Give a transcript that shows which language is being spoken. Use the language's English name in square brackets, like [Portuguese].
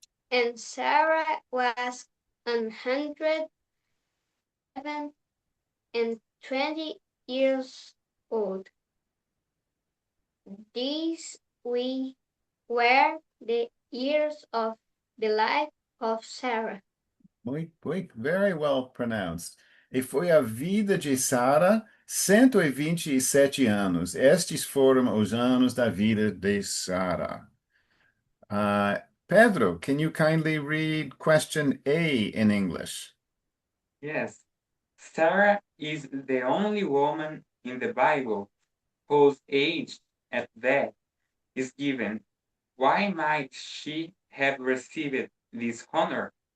[English] And Sarah was 120 years old. These were the years of the life of Sarah. Muito, very well pronounced. [Portuguese] E foi a vida de Sara 127 anos. Estes foram os anos da vida de Sara. [English] Pedro, can you kindly read question A in English? Yes, Sarah is the only woman in the Bible whose age at death is given. Why might she have received this honor?